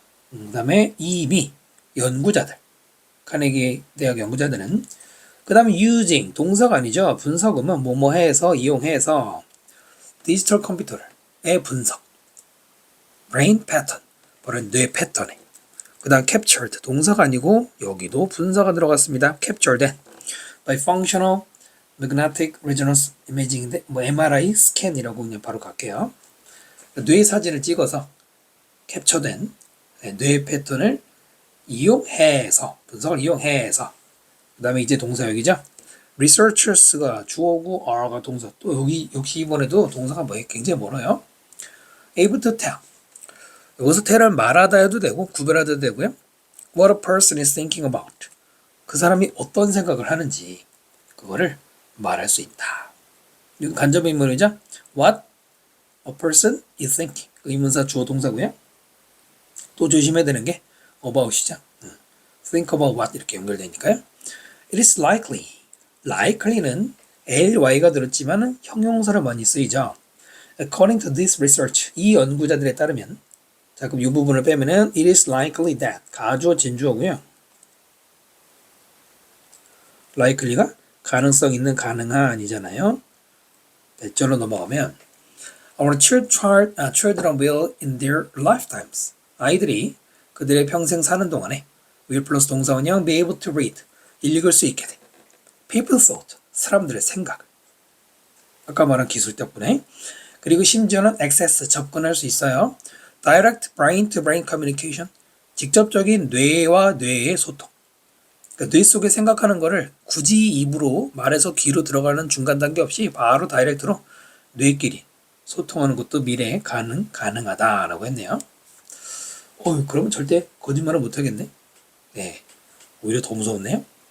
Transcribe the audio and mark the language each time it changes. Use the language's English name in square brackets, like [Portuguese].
[Korean] 그 다음에 이미 연구자들, 카네기 대학 연구자들은 그 다음에 using, 동사가 아니죠. 분석은 뭐뭐해서 이용해서 디지털 컴퓨터의 분석, [English] brain pattern, [Korean] 바로 뇌 패턴에 그 다음 captured, 동사가 아니고 여기도 분사가 들어갔습니다. [English] captured by functional magnetic resonance imaging [Korean] 인데 MRI 스캔이라고 그냥 바로 갈게요. 뇌 사진을 찍어서 캡처된 뇌 패턴을 이용해서 분석을 이용해서 그 다음에 이제 동사 여기죠. researchers가 주어고 are가 동사. 또 여기 역시 이번에도 동사가 굉장히 멀어요. [English] able to tell. [Korean] 여기서 tell은 말하다 해도 되고 구별하다 해도 되고요. [English] what a person is thinking about. [Korean] 그 사람이 어떤 생각을 하는지 그거를 말할 수 있다. 이건 간접 의문이죠. [English] what a person is thinking. [Korean] 의문사 주어 동사고요. 또 조심해야 되는 게 about이죠. [English] think about what [Korean] 이렇게 연결되니까요. [English] It is likely. [Korean] likely는 ly가 들었지만 형용사로 많이 쓰이죠. [English] According to this research, [Korean] 이 연구자들에 따르면 자 그럼 이 부분을 빼면은 [English] it is likely that [Korean] 가주어 진주어고요. likely가 가능성 있는 가능한이잖아요. 대절로 넘어가면 [English] our children will in their lifetimes. [Korean] 아이들이 그들의 평생 사는 동안에 will 플러스 동사원형 [English] be able to read. [Korean] 읽을 수 있게 돼. [English] People thought. [Korean] 사람들의 생각. 아까 말한 기술 덕분에. 그리고 심지어는 [English] access. [Korean] 접근할 수 있어요. [English] Direct brain to brain communication. [Korean] 직접적인 뇌와 뇌의 소통. 그러니까 뇌 속에 생각하는 거를 굳이 입으로 말해서 귀로 들어가는 중간 단계 없이 바로 다이렉트로 뇌끼리 소통하는 것도 미래에 가능하다라고 했네요. 그러면 절대 거짓말을 못하겠네. 네. 오히려 더 무서웠네요.